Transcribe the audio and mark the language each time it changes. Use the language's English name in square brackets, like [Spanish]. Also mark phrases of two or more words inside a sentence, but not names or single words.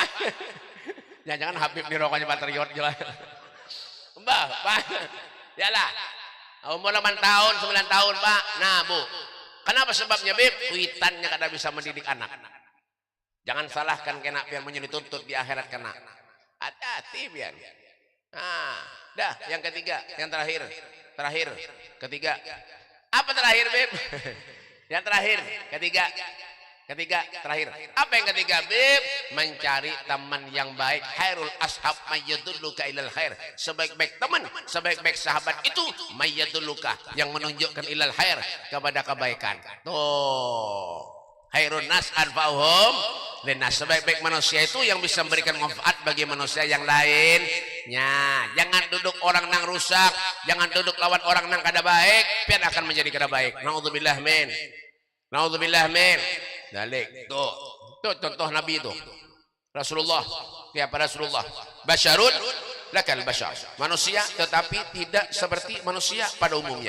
[Indonesian] Jangan-jangan Habib nih rokoknya Patriot jelas. Mbah, Pak. Yalah. Umur 8 tahun, 9 tahun, Pak. Nah, Bu. Kenapa sebabnya, Bib? [Banjar] Kuitannya kada bisa mendidik anak. Jangan salahkan kena biar dituntut di akhirat kena. Hati-hati biar. [Indonesian] Nah, dah yang ketiga, yang terakhir. Ketiga. Apa terakhir, Bib? Yang terakhir, ketiga, terakhir. Apa yang ketiga, Bib? Mencari teman yang baik. [Arabic] خير الأصحاب من يدلك على الخير. [Indonesian] Sebaik-baik teman, sebaik-baik sahabat itu mayyadulluka, yang menunjukkan [Arabic] إلى الخير, [Indonesian] kepada kebaikan. Tuh. [Arabic] خير الناس أنفعهم للناس. [Indonesian] Sebaik-baik manusia itu yang bisa memberikan manfaat bagi manusia yang lainnya. [Banjar] Jangan duduk orang nang rusak, jangan duduk lawan orang nang kada baik, pian akan menjadi kada baik. [Arabic] نعوذ بالله من ذلك. [Indonesian] Tuh contoh Nabi itu. Rasulullah, siapa Rasulullah? [Arabic] بشر لا كالبشر. [Indonesian] Manusia tetapi tidak seperti manusia pada umumnya.